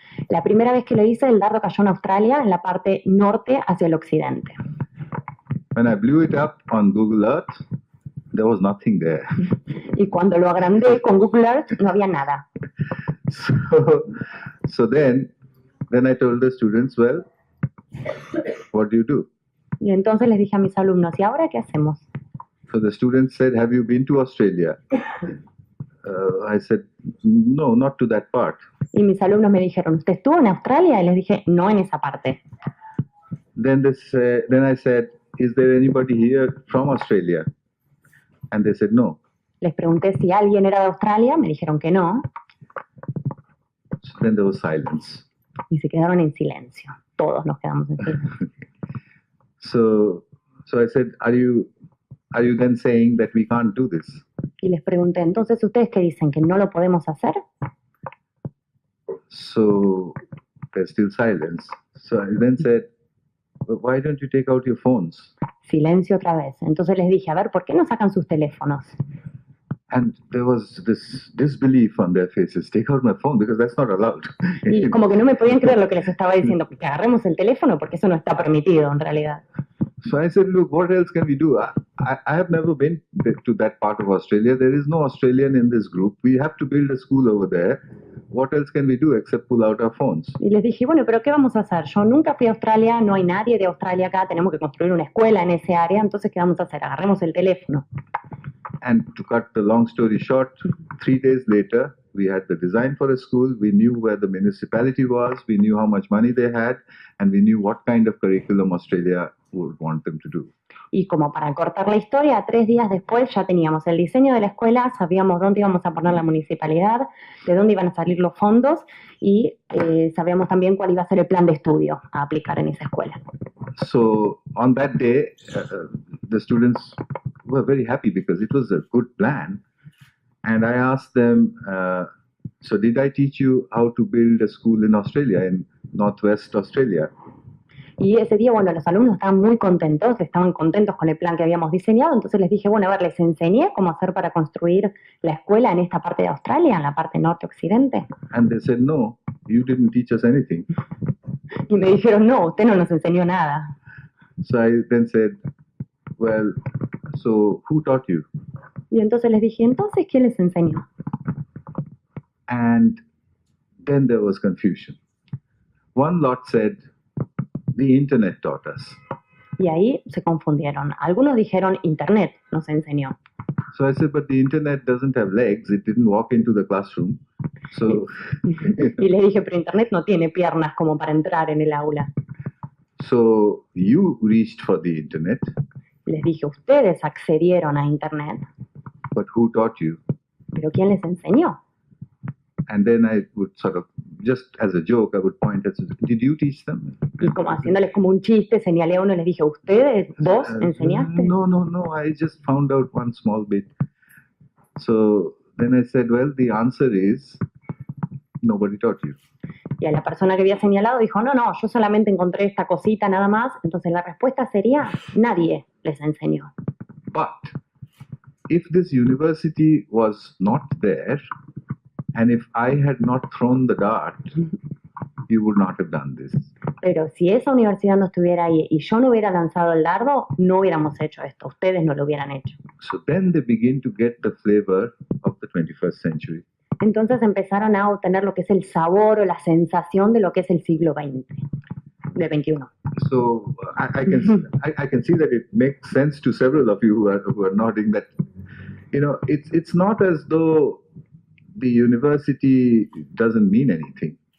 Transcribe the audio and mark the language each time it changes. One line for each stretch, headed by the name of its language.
Spanish: La primera vez que lo hice, el dardo cayó en Australia, en la parte norte hacia el occidente.
English: When I blew it up on Google Earth, there was nothing there.
Spanish: Y cuando lo agrandé con Google Earth, no había nada.
English: So then I told the students, well, what do you do?
Spanish: Y entonces les dije a mis alumnos, ¿y ahora qué hacemos?
English: So the students said, have you been to Australia? I said, no, not to that part.
Spanish: Y mis alumnos me dijeron, ¿usted estuvo en Australia? Y les dije, no en esa parte.
English: Then I said, is there anybody here from Australia? And they said, no.
Spanish: Les pregunté si alguien era de Australia, me dijeron que no.
English: So then there was silence.
Spanish: Y se quedaron en silencio. Todos nos quedamos en silencio.
English: So I said, are you are you then saying that we can't do this?
Spanish: Y les pregunté, entonces, ¿ustedes qué dicen? ¿Que no lo podemos hacer?
English: So there's still silence. So I then said, well, why don't you take out your phones?
Spanish: Silencio otra vez. Entonces les dije, a ver, ¿por qué no sacan sus teléfonos?
English: And there was this disbelief on their faces. Take out my phone because that's not allowed.
Spanish: Y como que no me podían creer lo que les estaba diciendo, que agarremos el teléfono porque eso no está permitido en realidad.
English: So I said, look, what else can we do? I have never been to that part of Australia. There is no Australian in this group. We have to build a school over there. What else can we do except pull out our phones?
Spanish: Y les dije, bueno, pero ¿qué vamos a hacer? Yo nunca fui a Australia, no hay nadie de Australia acá, tenemos que construir una escuela en ese área, entonces ¿qué vamos a hacer? Agarremos el teléfono.
English: And to cut the long story short, 3 days later, we had the design for a school. We knew where the municipality was. We knew how much money they had. And we knew what kind of curriculum Australia would want them to do.
Spanish: Y como para cortar la historia, 3 días después ya teníamos el diseño de la escuela, sabíamos dónde íbamos a poner la municipalidad, de dónde iban a salir los fondos y sabíamos también cuál iba a ser el plan de estudio a aplicar en esa escuela.
English: So on that day, the students were very happy because it was a good plan. And I asked them, so did I teach you how to build a school in Australia, in Northwest Australia?
Spanish: Y ese día, bueno, los alumnos estaban muy contentos, estaban contentos con el plan que habíamos diseñado, entonces les dije, bueno, a ver, les enseñé cómo hacer para construir la escuela en esta parte de Australia, en la parte norte-occidente.
English: And they said, no, you didn't teach us anything.
Spanish: Y me dijeron, no, usted no nos enseñó nada.
English: So I then said, well, so who taught you?
Spanish: Y entonces les dije, entonces, ¿quién les enseñó?
English: And then there was confusion. One lot said, the internet taught us.
Spanish: Y ahí se confundieron. Algunos dijeron, internet nos enseñó.
English: So I said, but the internet doesn't have legs. It didn't walk into the classroom. So
Spanish: Y les dije, pero internet no tiene piernas como para entrar en el aula.
English: so you reached for the internet,
Spanish: Les dije, ustedes accedieron a internet,
English: but who taught you?
Spanish: pero ¿quién les enseñó?
English: And then I would sort of, just as a joke, I would point at, did you teach them?
Spanish: Y como haciéndoles como un chiste, señalé a uno y les dije, ¿ustedes? ¿Vos enseñaste?
English: No, I just found out one small bit. So then I said, well, the answer is, nobody taught you.
Spanish: Y a la persona que había señalado dijo, no, yo solamente encontré esta cosita nada más. Entonces la respuesta sería, nadie les enseñó.
English: But if this university was not there, and if I had not thrown the dart, you would not have done this.
Spanish: Pero si esa universidad no estuviera ahí y yo no hubiera lanzado el dardo, no hubiéramos hecho esto. Ustedes no lo hubieran hecho.
English: So then they begin to get the flavor of the 21st century.
Spanish: Entonces empezaron a obtener lo que es el sabor o la sensación de lo que es el siglo XX, del XXI.
English: So I can see that it makes sense to several of you who are nodding that, you know, it's not as though the university doesn't mean anything.